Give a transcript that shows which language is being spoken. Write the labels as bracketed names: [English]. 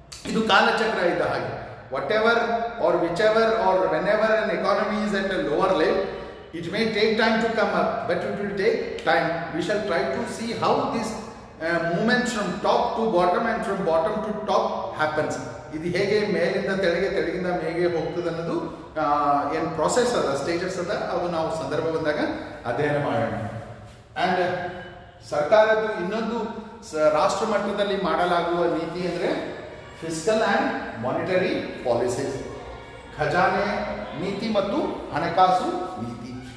[Kannada] ಇದು ಕಾಲಚಕ್ರ ಇದ್ದ ಹಾಗೆ. [English] Whatever or whichever or whenever an economy is at a lower level, it may take time to come up, but it will take time. We shall try to see how this movement from top to bottom and from bottom to top happens. [Kannada] ಇದು ಹೇಗೆ ಮೇಲಿಂದ ತೆಳಗೆ, ತೆಳಗಿಂದ ಮೇಗೆ ಹೋಗ್ತದೆ ಅನ್ನೋದು ಏನು process ಅದ, stages ಅದ, ಅದು ನಾವು ಸಂದರ್ಭ ಬಂದಾಗ ಅಧ್ಯಯನ ಮಾಡೋಣ. ಆ್ಯಂಡ್ ಸರ್ಕಾರದ ಇನ್ನೊಂದು ರಾಷ್ಟ್ರ ಮಟ್ಟದಲ್ಲಿ ಮಾಡಲಾಗುವ ನೀತಿ ಅಂದರೆ ಫಿಸ್ಕಲ್ ಆ್ಯಂಡ್ ಮಾನಿಟರಿ ಪಾಲಿಸೀಸ್, ಖಜಾನೆ ನೀತಿ ಮತ್ತು ಹಣಕಾಸು ನೀತಿ.